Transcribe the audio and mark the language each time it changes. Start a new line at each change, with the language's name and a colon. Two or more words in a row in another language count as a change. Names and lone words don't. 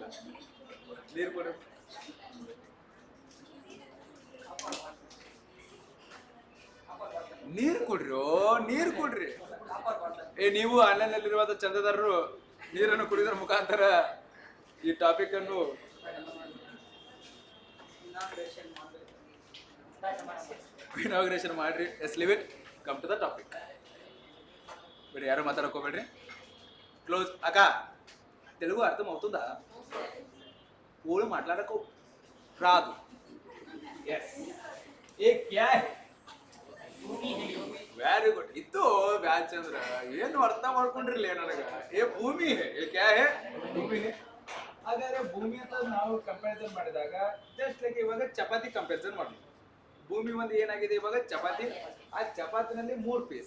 Kannada: ನೀರು ಕೊಡು. ನೀರು ಕೊಡ್ರಿ, ನೀರು ಕೊಡ್ರಿ. ನೀವು ಆನ್ಲೈನ್ ನಲ್ಲಿರುವಂತ ಚಂದದಾರರು ನೀರನ್ನು ಕುಡಿಯೋದ್ರ ಮುಖಾಂತರ ಈ ಟಾಪಿಕ್ ಅನ್ನು ಇನಾಗ್ರೇಷನ್ ಮಾಡ್ರಿ.
English: yes leave it, come to the topic.
Kannada: ಬೇರೆ ಯಾರು ಮಾತಾಡಕೋಬೇಡ್ರಿ.
Telugu: క్లోజ్. అక్క తెలుగు అర్థం అవుతుందా? ఊళ్ళు మాట్లాడకు రాదు.
Hindi: ఎస్. ये क्या है?
English: very good.
Kannada: ಇತ್ತು ಬ್ಯಾಚ್ ಅಂದ್ರ ಏನು ಅರ್ಥ ಮಾಡ್ಕೊಂಡ್ರಿಲ್ಲ ನನಗ.
Hindi: ये भूमि है. ये क्या है? भूमि है.
Kannada: ಹಾಗಾದ್ರೆ ಭೂಮಿ ಅಂತ ನಾವು ಕಂಪ್ಯಾರಿಸನ್ ಮಾಡಿದಾಗ
English: just like
Kannada: ಇವಾಗ ಚಪಾತಿ ಕಂಪ್ಯಾರಿಸನ್ ಮಾಡೋಣ. ಭೂಮಿ ಒಂದು ಏನಾಗಿದೆ ಇವಾಗ ಚಪಾತಿ. ಆ ಚಪಾತಿನಲ್ಲಿ 3 ಪೀಸ್.